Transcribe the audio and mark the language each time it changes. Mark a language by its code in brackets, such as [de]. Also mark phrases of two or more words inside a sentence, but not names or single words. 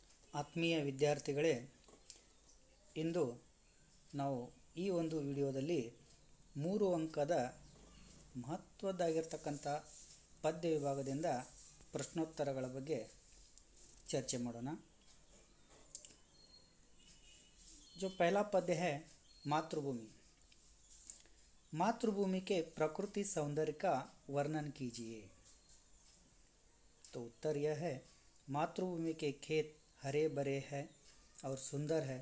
[kn] ಆತ್ಮೀಯ ವಿದ್ಯಾರ್ಥಿಗಳೇ, ಇಂದು ನಾವು ಈ ಒಂದು ವಿಡಿಯೋದಲ್ಲಿ 3 ಅಂಕದ ಮಹತ್ವದ್ದಾಗಿರ್ತಕ್ಕಂಥ ಪದ್ಯ ವಿಭಾಗದಿಂದ ಪ್ರಶ್ನೋತ್ತರಗಳ ಬಗ್ಗೆ चर्चा ಮಾಡೋಣ। [hi] जो पहला पद्य है मातृभूमि। मातृभूमि के प्रकृति सौंदर्य का वर्णन कीजिए। तो उत्तर यह है, मातृभूमि के खेत हरे भरे हैं और सुंदर है।